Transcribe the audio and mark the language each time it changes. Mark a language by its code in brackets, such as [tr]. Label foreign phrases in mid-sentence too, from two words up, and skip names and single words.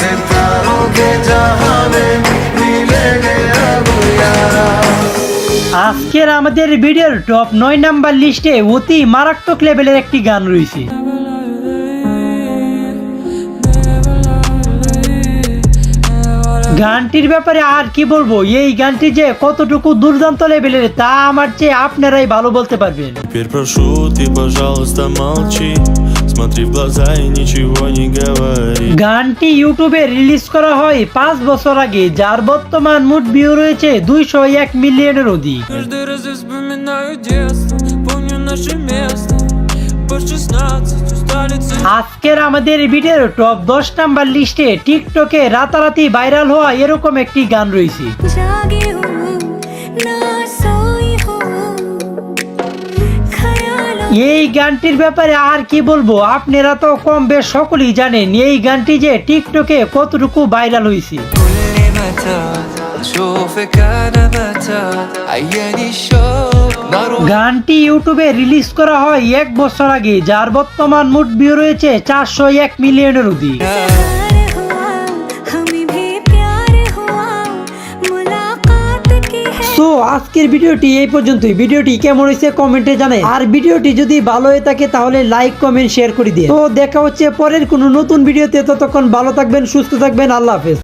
[bn] আজকের আমাদের ভিডিওর টপ 9 [en] number list [bn] অতি মারাত্মক লেভেলের একটি গান রয়েছে। গানটির ব্যাপারে আর কি বলবো, এই গানটি যে কতটুকু দুর্দান্ত লেভেলের তা আমার চেয়ে আপনারাই ভালো বলতে পারবেন। [ru] Теперь прошу, ты, пожалуйста, молчи. Смотри в глаза и ничего не говори. [bn] গানটি ইউটিউবে রিলিজ করা হয় 5 бছর আগে, যার বর্তমান মোট ভিউ রয়েছে 201 মিলিয়নের অধিক। [ru] Каждый раз я вспоминаю детство помню наше место по 16 усталицы [bn] আজকের আমাদের ভিডিওর টপ 10 [en] number list [bn] টিকটকে রাতারাতি ভাইরাল হওয়া এরকম একটি গান রয়েছে। [hi] जागी हूँ ना सोई हूँ ख्यालों [bn] এই গানটির ব্যাপারে আর কি বলবো, আপনারা তো কম বেশ সকলেই জানেন এই গানটি যে টিকটকে কতটুকু ভাইরাল হয়েছে। [ar] كل متى اشوفك انا متى عياني الشوق نار [bn] গানটি ইউটিউবে রিলিজ করা হয় 1 বছর আগে, যার বর্তমান মোট ভিউ রয়েছে 401 মিলিয়নের অধিক। [hi] प्यार हुआ हमें भी प्यार हुआ मुलाकात की है [bn] সো আজকের ভিডিওটি এই পর্যন্তই। ভিডিওটি কেমন হয়েছে কমেন্টে জানাই, আর ভিডিওটি যদি ভালো হয়ে থাকে তাহলে [en] like comment share [bn] করে দিন। তো দেখা হচ্ছে পরের কোনো নতুন ভিডিওতে, ততক্ষণ ভালো থাকবেন, সুস্থ থাকবেন, [ar] الله حافظ.